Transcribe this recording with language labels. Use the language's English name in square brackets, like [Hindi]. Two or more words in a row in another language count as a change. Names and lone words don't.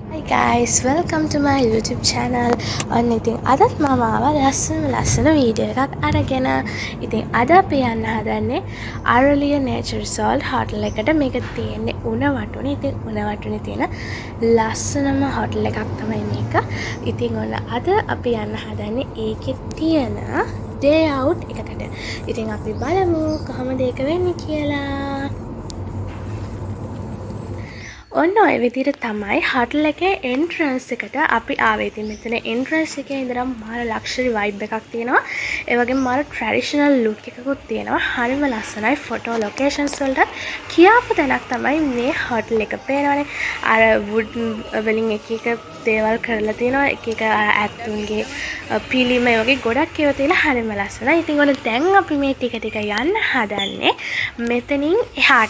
[English] guys, welcome to my YouTube channel. [Sinhala] ඔන්න ඉතින් අදත් මම ආවා ලස්සන වීඩියෝ එකක් අරගෙන. ඉතින් අද අපි යන්න හදන්නේ අරලිය nature resort hotel එකට. මේක තියෙන්නේ උණවටුනේ. ඉතින් උණවටුනේ තියෙන ලස්සනම hotel එකක් තමයි මේක. ඉතින් ඔන්න අද අපි යන්න හදන්නේ ඒකේ තියෙන [English] day out [Sinhala] එකකට. ඉතින් අපි බලමු කොහොමද ඒක වෙන්නේ කියලා. ඔන්න ඔය විදිහට තමයි hotel එකේ entrance එකට අපි ආවේ. ඉතින් මෙතන entrance එකේ ඉඳන් මාර [English] luxury vibe [Sinhala] එකක් තියෙනවා. ඒ වගේම මාර [English] traditional look [Sinhala] එකකුත් තියෙනවා. හරිම ලස්සනයි. [English] photo locations [Sinhala] වලට කියාපු තැනක් තමයි මේ hotel එක. පේනවනේ අර wood වලින් එක දේවල් කරලා තියෙනවා. එක ඇත්තුන්ගේ පිළිම ඒ වගේ ගොඩක් ඒවා තියෙලා හරිම ලස්සනයි. ඉතින් ඔන්න දැන් අපි මේ ටික යන්න හදන්නේ මෙතනින් එහාට.